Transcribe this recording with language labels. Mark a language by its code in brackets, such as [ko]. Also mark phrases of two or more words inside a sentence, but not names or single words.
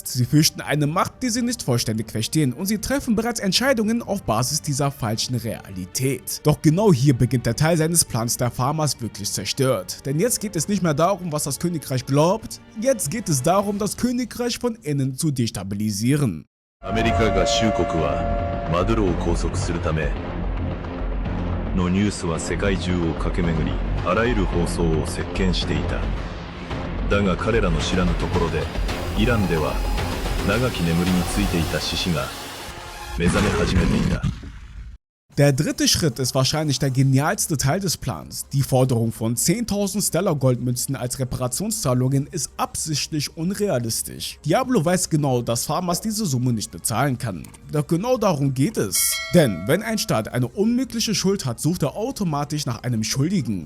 [de] Sie fürchten eine Macht, die sie nicht vollständig verstehen, und sie treffen bereits Entscheidungen auf Basis dieser falschen Realität. Doch genau hier beginnt der Teil seines Plans der Farmers wirklich zerstört. Denn jetzt geht es nicht mehr darum, was das Königreich glaubt, jetzt geht es darum, das Königreich von innen zu destabilisieren. [ja] アメリカ合衆国はマドゥロを拘束するためのニュースは世界中を駆け巡り、あらゆる放送を席巻していた。だが彼らの知らぬところで、イランでは長き眠りについていた獅子が目覚め始めていた。 [de] Der dritte Schritt ist wahrscheinlich der genialste Teil des Plans. Die Forderung von 10.000 Stellar-Goldmünzen als Reparationszahlungen ist absichtlich unrealistisch. Diablo weiß genau, dass Farmers diese Summe nicht bezahlen kann. Doch genau darum geht es. Denn wenn ein Staat eine unmögliche Schuld hat, sucht er automatisch nach einem Schuldigen.